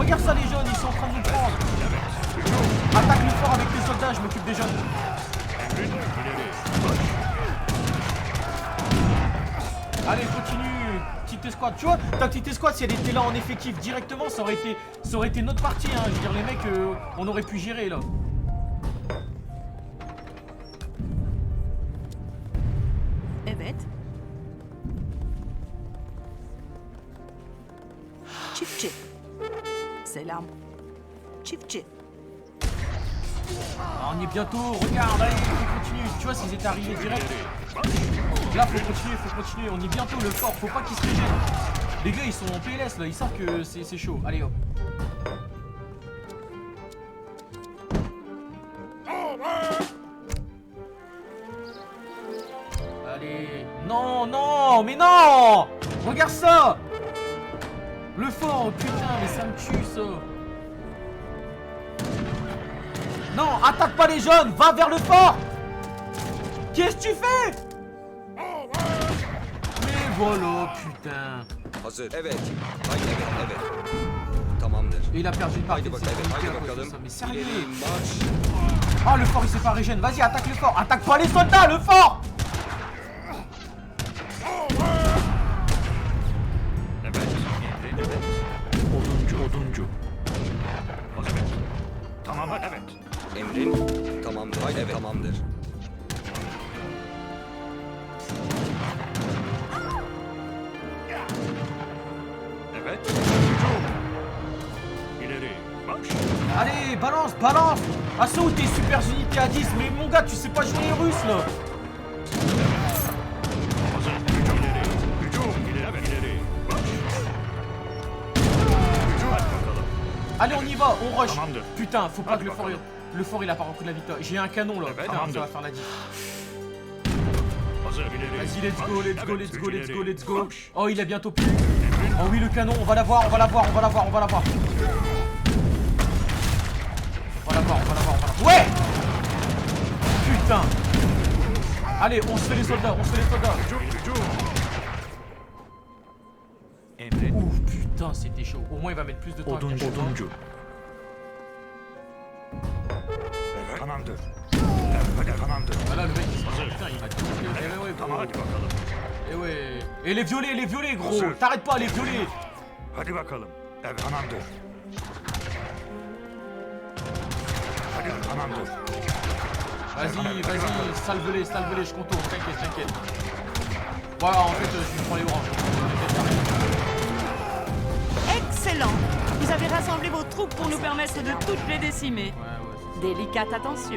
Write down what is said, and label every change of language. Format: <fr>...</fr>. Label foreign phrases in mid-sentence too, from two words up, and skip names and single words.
<fr>Regarde ça, les jeunes, ils sont en train de nous prendre. Attaque le fort avec tes soldats, je m'occupe des jeunes.</fr> <tr>Emrin. İleri.</tr> <fr>Allez, continue, petite escouade. Tu vois, ta petite escouade, si elle était là en effectif directement, ça aurait été notre partie, hein. Je veux dire, les mecs, on aurait pu gérer là.</fr> <tr>Evet. Çiftçi. Selam. Çiftçi.</tr> <fr>Ah, on y est bientôt, regarde, allez, on continue. Tu vois, s'ils étaient arrivés direct. Là, faut continuer, on y est bientôt, le fort, faut pas qu'ils se régènent. Les gars, ils sont en PLS là, ils savent que c'est chaud. Allez hop. Allez. Non, non, mais non! Regarde ça! Le fort, putain, mais ça me tue ça. Non, attaque pas les jeunes, va vers le fort! Qu'est-ce que tu fais? Mais voilà, putain.</fr> <tr>Hazır. Evet. Haydi evet. Tamamdır.</tr> <fr>Et il a perdu une partie</fr> <tr>Haydi</tr> <fr>de ses</fr> <tr>bakalım.</tr> <fr>unités</fr> <tr>Haydi</tr> <fr>à cause de</fr> <tr>bakalım.</tr> <fr>ça. Mais sérieux?</fr> <tr>İleri marş.</tr> <fr>Ah, le fort il s'est pas régène. Vas-y, attaque le fort. Attaque pas les soldats, le fort!</fr> <tr>Evet. Emrin. Evet. Oduncu. Hazır. Evet. Tamam. Evet. Emrin. Tamamdır. Haydi evet. Tamamdır. Evet. Hücum. İleri. Marş.</tr> <fr>Allez, balance, balance! Assaut tes super unités à 10. Mais mon gars, tu sais pas jouer les Russes là!</fr> <tr>Hazır. Hücum. İleri. Hücum. İleri. Evet. İleri. Marş. Hücum. Hadi bakalım.</tr> <fr>Allez, on y va, on rush.</fr> <tr>Tamamdır.</tr> <fr>Putain, faut pas</fr> <tr>Hadi</tr> <fr>que</fr> <tr>bakalım.</tr> <fr>le fort il a pas repris de la victoire. J'ai un canon là,</fr> <tr>Evet,</tr> <fr>putain, ça</fr> <tr>tamamdır.</tr> <fr>va faire la diff.</fr> <tr>Hazır. İleri.</tr> <fr>Vas-y,</fr> <en>let's go,</en> <tr>Marş.</tr> <en>let's go,</en> <tr>Evet,</tr> <en>let's</en> <tr>üç</tr> <en>go, let's</en> <tr>ileri.</tr> <en>go, let's go.</en> <tr>Marş.</tr> <fr>Oh, il est bientôt plus. Oh oui, le canon, on va l'avoir, on va l'avoir, on va l'avoir, on va l'avoir. On va l'avoir, on va l'avoir, on va l'avoir. Ouais! Putain! Allez, on se fait les soldats, on se fait les soldats.</fr> <tr>Hücum, hücum. Emrin.</tr> <fr>Ouf, putain, c'était chaud. Au moins, il va mettre plus de temps. à</fr> <tr>Oduncu.</tr> <fr>cacher.</fr> <tr>Oduncu. Tamamdır. Evet, tamamdır.</tr> <fr>Voilà, le mec, il se</fr> <tr>Hazır.</tr> <fr>putain, il va tout. Eh ouais,</fr> <tr>Tamam,</tr> <fr>gros.</fr> <tr>hadi bakalım.</tr> <fr>Eh ouais. Et les violets, gros.</fr> <tr>Hazır.</tr> <fr>T'arrêtes pas, les violets.</fr> <tr>Hadi bakalım. Evet, tamamdır. Hadi, tamamdır.</tr> <fr>Vas-y, salve-les, je contourne, t'inquiète. Voilà, en fait, je prends les oranges. Excellent. Vous avez rassemblé vos troupes pour nous permettre de toutes les décimer. Ouais, Délicate attention.</fr>